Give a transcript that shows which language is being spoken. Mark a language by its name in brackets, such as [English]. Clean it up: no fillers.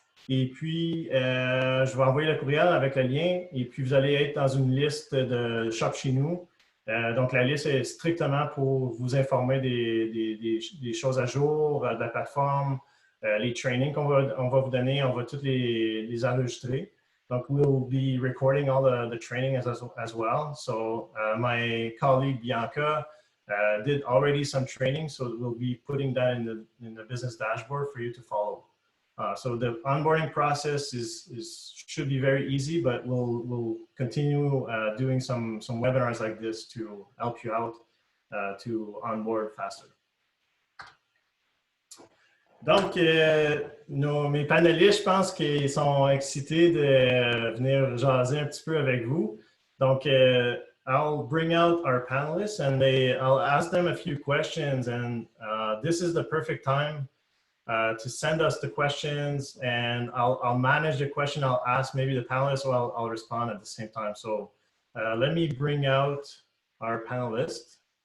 [French] Et puis, je vais envoyer le courriel avec le lien et puis vous allez être dans une liste de Shop chez nous. Donc, la liste est strictement pour vous informer des choses à jour, de la plateforme, les trainings qu'on va vous donner, on va tous les enregistrer. Donc, [English] we'll be recording all the training as well. So, my colleague Bianca did already some training, so we'll be putting that in the business dashboard for you to follow. So the onboarding process should be very easy, but we'll continue doing some webinars like this to help you out to onboard faster. [French] Donc, mes panélistes, je pense qu'ils sont excités de venir jaser un petit peu avec vous. Donc, [English] I'll bring out our panelists and I'll ask them a few questions, and this is the perfect time to send us the questions, and I'll manage the question. I'll ask maybe the panelists, or I'll respond at the same time. So let me bring out our panelists.